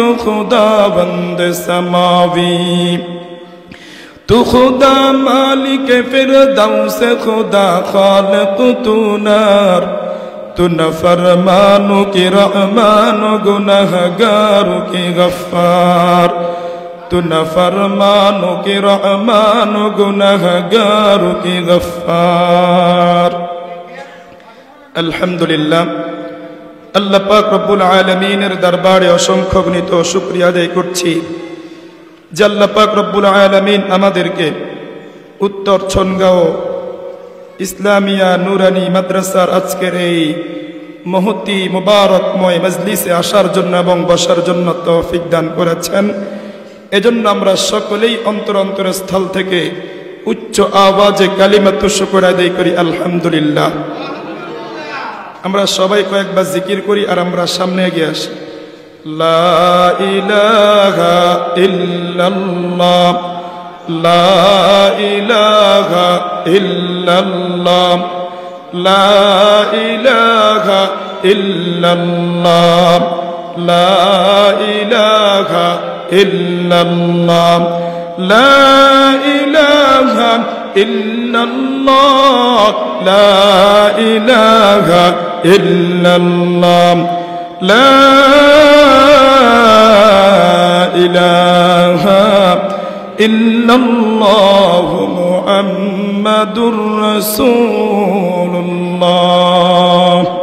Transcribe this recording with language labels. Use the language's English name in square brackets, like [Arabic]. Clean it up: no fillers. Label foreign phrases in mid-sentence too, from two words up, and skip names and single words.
[Urdu] خداوند سماوی تو خدا مالک فردوس خدا خالق تو نار تو نفرمانو کی رحمانو گناہگارو کی غفار تو نفرمانو کی رحمانو گناہگارو کی غفار [Bangla] الحمدللہ আল্লাহ পাক [Arabic] رب العالمين [Bangla] দরবারে অসংখ্য গণিত শুকরিয়া আদায় করছি যে আল্লাহ পাক [Arabic] رب العالمين [Bangla] আমাদেরকে উত্তর ছনগাঁও ইসলামিয়া নুরানি মাদ্রাসার আজকের এই মহতি মুবারকময় মজলিসে আসার জন্য এবং বসার জন্য তৌফিক দান করেছেন। এজন্য আমরা সকলেই অন্তরের স্থল থেকে উচ্চ আওয়াজে [Arabic] كلمة شكر [Bangla] আদায় করি আলহামদুলিল্লাহ। আমরা সবাই কয়েকবার জিকির করি আর আমরা সামনে এগিয়ে আসি। [Arabic] لا إله إلا الله لا إله إلا الله لا إله إلا الله لا إله إلا الله لا إله إلا الله لا إله إلا الله لا إله إلا الله محمد رسول الله.